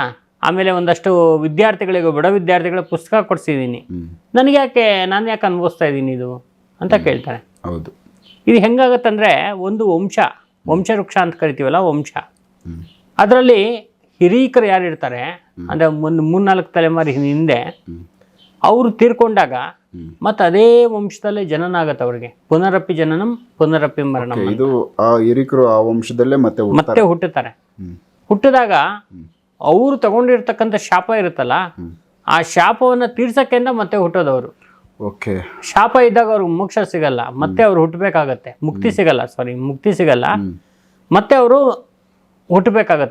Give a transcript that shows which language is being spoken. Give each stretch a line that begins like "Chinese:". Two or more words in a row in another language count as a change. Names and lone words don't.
Kannada: ಆಮೇಲೆ ಒಂದಷ್ಟು ವಿದ್ಯಾರ್ಥಿಗಳಿಗೆ, ಬಡ ವಿದ್ಯಾರ್ಥಿಗಳಿಗೆ ಪುಸ್ತಕ ಕೊಡಿಸಿದ್ದೀನಿ, ನಾನು ಯಾಕೆ ಅನುಭವಿಸ್ತಾ ಇದ್ದೀನಿ ಇದು ಅಂತ ಕೇಳ್ತಾರೆ. ಹೌದು. ಇದು ಹೆಂಗಾಗತ್ತಂದರೆ ಒಂದು ವಂಶವೃಕ್ಷ ಅಂತ ಕರಿತೀವಲ್ಲ, ವಂಶ. ಅದರಲ್ಲಿ ಹಿರೀಕರು ಯಾರು ಇರ್ತಾರೆ ಅಂದರೆ ಒಂದು 3-4 ತಲೆಮಾರಿ ಹಿಂದೆ ಅವರು ತೀರ್ಕೊಂಡಾಗ ಮತ್ತೆ ಅದೇ ವಂಶದಲ್ಲೇ ಜನನ ಆಗತ್ತೆ ಅವ್ರಿಗೆ.
Sanskrit: ಪುನರಪಿ ಜನನಂ ಪುನರಪಿ ಮರಣಂ.
Kannada: ಇದು ಆ ಹಿರೀಕರು ಆ ವಂಶದಲ್ಲೇ ಮತ್ತೆ ಹುಟ್ಟುತ್ತಾರೆ. ಹುಟ್ಟಿದಾಗ ಅವರು ತಗೊಂಡಿರ್ತಕ್ಕಂಥ ಶಾಪ ಇರುತ್ತಲ್ಲ, ಆ ಶಾಪವನ್ನು ತೀರ್ಸಕ್ಕೆಂದ ಮತ್ತೆ ಹುಟ್ಟೋದವರು. ಶಾಪ ಇದ್ದಾಗ ಅವ್ರಿಗೆ ಮೋಕ್ಷ ಸಿಗಲ್ಲ, ಮತ್ತೆ ಅವ್ರು ಹುಟ್ಟಬೇಕಾಗತ್ತೆ. ಮುಕ್ತಿ ಸಿಗಲ್ಲ, ಮತ್ತೆ ಅವರು ಹುಟ್ಟಬೇಕಾಗತ್ತೆ.